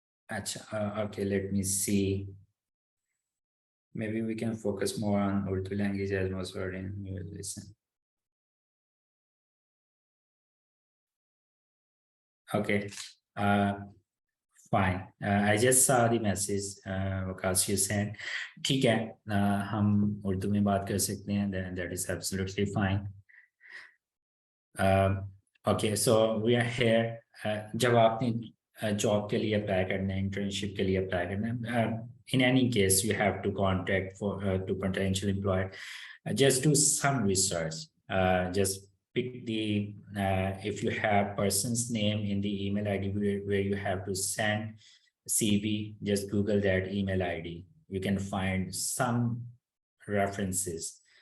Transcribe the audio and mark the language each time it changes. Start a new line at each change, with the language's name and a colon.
English: Okay, let me see. Maybe we can focus more on Urdu language as most word in listen. Okay, fine. I just saw the message Waqas you sent.
Hindi: ठीक है, हम उर्दू में बात कर सकते हैं.
English: That is absolutely fine. Okay, so we are here.
Hindi: जब आपने जॉब के लिए अप्लाई करना है, इंटर्नशिप के लिए अप्लाई करना है,
English: in any case you have to contact for to potential employer. Just do some research. Just pick the if you have person's name in the email ID where you have to send CV, just Google that email ID. You can find some references.